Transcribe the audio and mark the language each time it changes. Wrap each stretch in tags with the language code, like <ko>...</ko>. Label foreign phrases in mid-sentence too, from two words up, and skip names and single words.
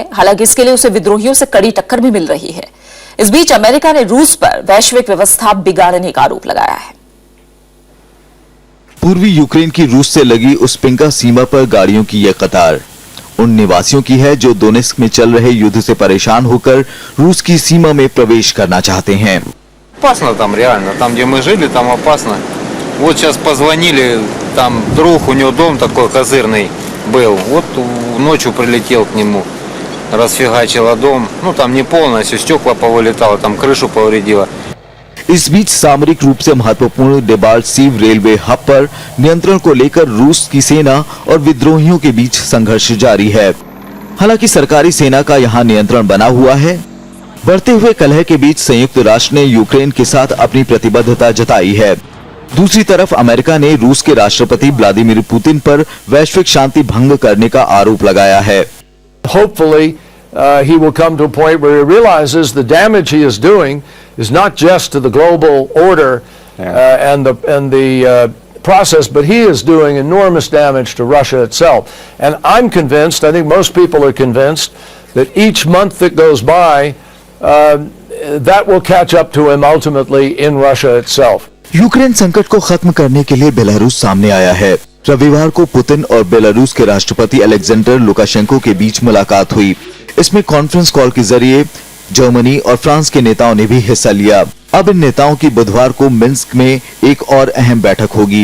<hi>हालांकि इसके लिए उसे विद्रोहियों से कड़ी टक्कर भी मिल रही है। इस बीच अमेरिका ने रूस पर वैश्विक व्यवस्था बिगाड़ने का आरोप लगाया है। पूर्वी यूक्रेन की रूस से लगी उस्पिंका सीमा पर गाड़ियों की यह कतार उन निवासियों की है जो दोनेस्क में चल रहे युद्ध से परेशान होकर रूस की सीमा में प्रवेश करना चाहते हैं।</hi> <ru>Опасно там реально, там где мы жили, там опасно. Вот сейчас позвонили, там друг, у него дом такой козырный был, вот ночью прилетел к нему, расфигачило дом, ну там не полностью, стекла повылетало, там крышу повредило.</ru> <hi>इस बीच सामरिक रूप से महत्वपूर्ण डेबाल्सिव</hi> <en>railway hub</en> <hi>पर नियंत्रण को लेकर रूस की सेना और विद्रोहियों के बीच संघर्ष जारी है। हालांकि सरकारी सेना का यहां नियंत्रण बना हुआ है। बढ़ते हुए कलह के बीच संयुक्त राष्ट्र ने यूक्रेन के साथ अपनी प्रतिबद्धता जताई है। दूसरी तरफ अमेरिका ने रूस के राष्ट्रपति व्लादिमीर पुतिन पर वैश्विक शांति भंग करने का आरोप लगाया है।</hi> <en>Hopefully, he will come to a point where he realizes the damage he is doing is not just to the global order and the process, but he is doing enormous damage to Russia itself. And I'm convinced, I think most people are convinced, that each month that goes by that will catch up to him ultimately in Russia itself.</en> <hi>यूक्रेन संकट को खत्म करने के लिए बेलारूस सामने आया है। रविवार को पुतिन और बेलारूस के राष्ट्रपति अलेक्जेंडर लुकाशेंको के बीच मुलाकात हुई। इसमें</hi> <en>conference call</en> <hi>के जरिए जर्मनी और फ्रांस के नेताओं ने भी हिस्सा लिया। अब इन नेताओं की बुधवार को मिन्स्क में एक और अहम बैठक होगी।</hi>